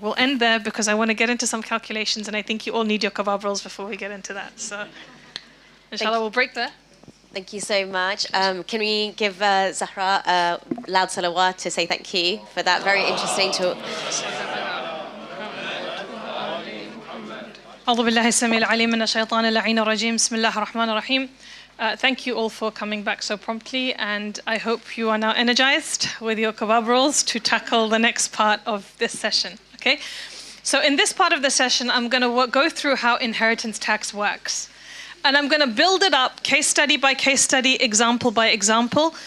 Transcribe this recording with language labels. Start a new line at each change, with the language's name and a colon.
English: We'll end there because I want to get into some calculations, and I think you all need your kebab rolls before we get into that. So, inshallah, we'll break there. Thank you so much. Can we give Zahra a loud salawat to say thank you for that very interesting talk?
Arabic: أعوذ بالله السميع العليم من الشيطان اللعين الرجيم بسم الله الرحمن الرحيم.
English: Thank you all for coming back so promptly, and I hope you are now energized with your kebab rolls to tackle the next part of this session. Okay? So in this part of the session, I'm going to go through how inheritance tax works. And I'm going to build it up case study by case study, example by example.